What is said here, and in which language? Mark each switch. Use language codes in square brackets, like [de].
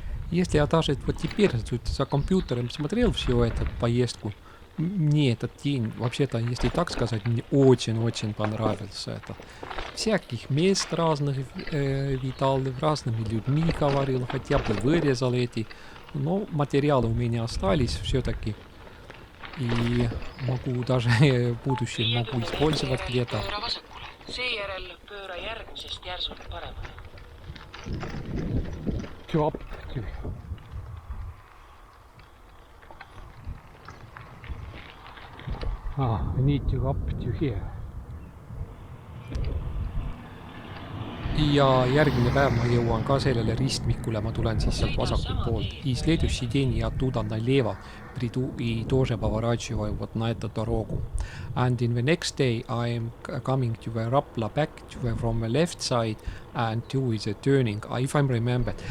[ru] Если я даже вот теперь за компьютером смотрел всю эту поездку, мне этот день, вообще-то, если так сказать, мне очень-очень понравился это. Всяких мест разных видал, разными людьми говорил, хотя бы вырезал эти, но материалы у меня остались все-таки. И могу даже в будущем могу использовать где-то. [et] Pööra vasakule. Seejärel pööra järgmisest järsult paremale. [en] Up. I need to up to here. [et] ja järgmine päev ma jõuan ka sellele ristmikule, ma tulen siis sealt vasakult poolt. [ru] И следующий день я оттуда налево приду и тоже поворачиваю вот на эту дорогу. [en] And in the next day I'm coming to the Rapla back from the left side and to is a turning, if I'm remembered.